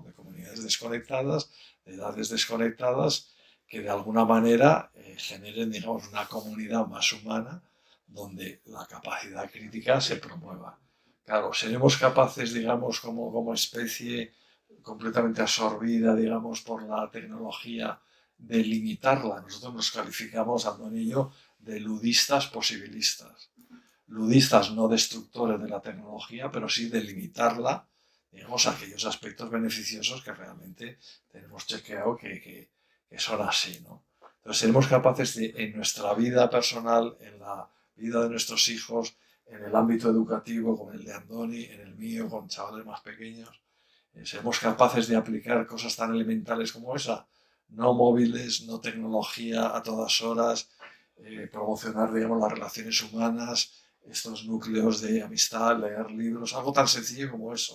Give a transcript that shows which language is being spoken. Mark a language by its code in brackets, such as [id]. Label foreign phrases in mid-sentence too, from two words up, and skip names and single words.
[es] De comunidades desconectadas, de edades desconectadas, que de alguna manera generen, digamos, una comunidad más humana donde la capacidad crítica se promueva. Claro, seremos capaces, digamos, como especie completamente absorbida, digamos, por la tecnología, de limitarla. Nosotros nos calificamos, Andoni y yo, de ludistas posibilistas. Ludistas no destructores de la tecnología, pero sí de limitarla, digamos, a aquellos aspectos beneficiosos que realmente tenemos chequeado que son así, ¿no? Entonces, seremos capaces de, en nuestra vida personal, en la vida de nuestros hijos, en el ámbito educativo, con el de Andoni, en el mío, con chavales más pequeños, seremos capaces de aplicar cosas tan elementales como esa, no móviles, no tecnología a todas horas, promocionar, digamos, las relaciones humanas, estos núcleos de amistad, leer libros, algo tan sencillo como eso.